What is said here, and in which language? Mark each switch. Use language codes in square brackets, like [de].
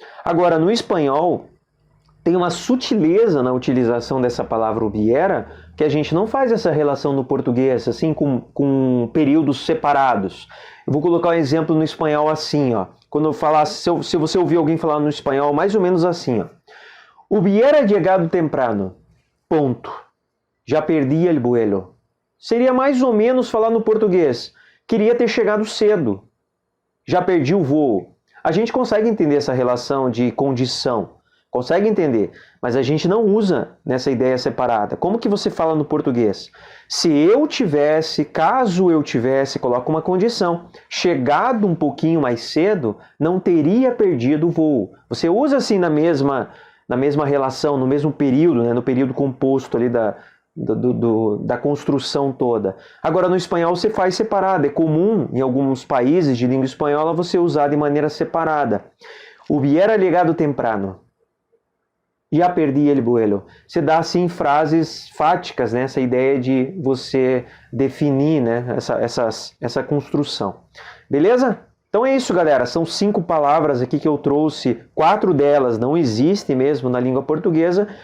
[pt] Agora, no espanhol, tem uma sutileza na utilização dessa palavra hubiera, que a gente não faz essa relação no português, assim, com períodos separados. Eu vou colocar um exemplo no espanhol assim, ó. Quando eu falar, se você ouvir alguém falar no espanhol, mais ou menos assim, ó. [es] Hubiera llegado temprano. [pt] Ponto. [es] Já perdi el vuelo. [pt] Seria mais ou menos falar no português. Queria ter chegado cedo. Já perdi o voo. A gente consegue entender essa relação de condição. Consegue entender, mas a gente não usa nessa ideia separada. Como que você fala no português? Se eu tivesse, caso eu tivesse, coloca uma condição, chegado um pouquinho mais cedo, não teria perdido o voo. Você usa assim na mesma relação, no mesmo período, né, no período composto ali da construção toda. Agora, no espanhol você faz separado. É comum, em alguns países de língua espanhola, você usar de maneira separada. [es] Hubiera llegado temprano. Já perdi el vuelo. [pt] Você dá, assim, frases fáticas, né? Essa ideia de você definir, né? essa construção. Beleza? Então é isso, galera. São 5 palavras aqui que eu trouxe. 4 delas não existem mesmo na língua portuguesa.